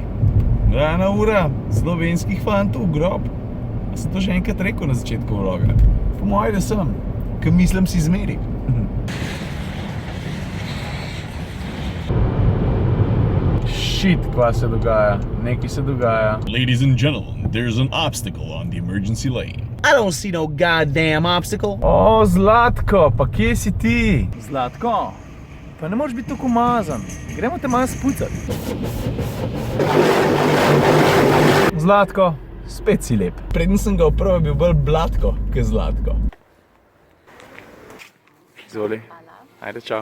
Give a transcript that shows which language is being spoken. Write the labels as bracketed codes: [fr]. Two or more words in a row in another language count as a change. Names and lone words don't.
[sl] Rana ura slovenskih fantov v grob. A sem to že enkrat rekel na začetku vloga? Po moje, da sem, ker mislim si zmeri. Shit, kva se dogaja? Nekaj se dogaja. [en] Ladies and gentlemen, there's an obstacle on the emergency lane. I don't see no goddamn obstacle. [sl] O, Zlatko, pa kje si ti? Zlatko, pa ne moreš biti tako umazan. Gremo te malo spucati. Zlatko, spet si lep. Preden sem ga opravil, je bil bolj Blatko, ke Zlatko. Izvoli. Ajde, čau.